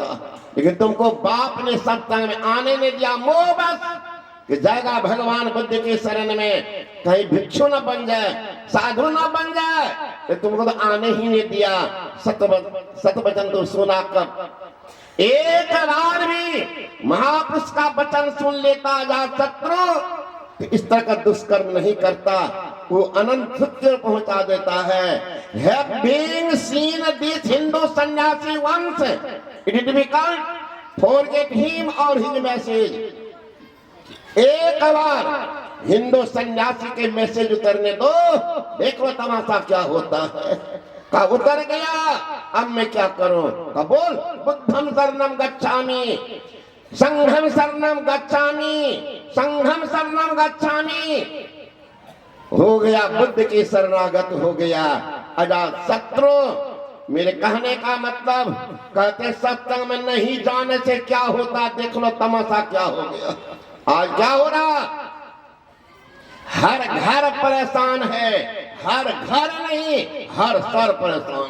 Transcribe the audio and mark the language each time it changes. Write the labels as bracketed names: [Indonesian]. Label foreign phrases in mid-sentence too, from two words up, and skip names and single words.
[Hindi] लेकिन तुमको बाप ने सत्संग में आने नहीं दिया, मोह बस कि जाएगा भगवान बुद्ध के शरण में, कहीं भिक्षु न बन जाए, साधु न बन जाए, तो तुमको तो आने ही नहीं दिया। सत वचन तो सुना कब? एक बार भी महापुरुष का वचन सुन लेता अजातशत्रु तो इस तरह का दुष्कर्म नहीं करता, वो अनंत सत्य पहुंचा देता है। [English] Having seen this Hindu सन्यासी once, it is difficult forget him or his message। [Hindi] एक बार हिंदू सन्यासी के मैसेज उतरने दो, देखो तमाशा क्या होता है। का उतर गया, अब मैं क्या करूं? का बोल [Pali] बुद्धम शरणम गच्छामि, संघम शरणम गच्छामि, संघम शरणम गच्छामि। [Hindi] हो गया बुद्ध की शरणागत हो गया अजातशत्रु। मेरे कहने का मतलब, कहते सत्संग में नहीं जाने से क्या होता, देख लो तमाशा क्या हो गया। आज क्या हो रहा? हर घर परेशान है, हर घर नहीं हर सर परेशान।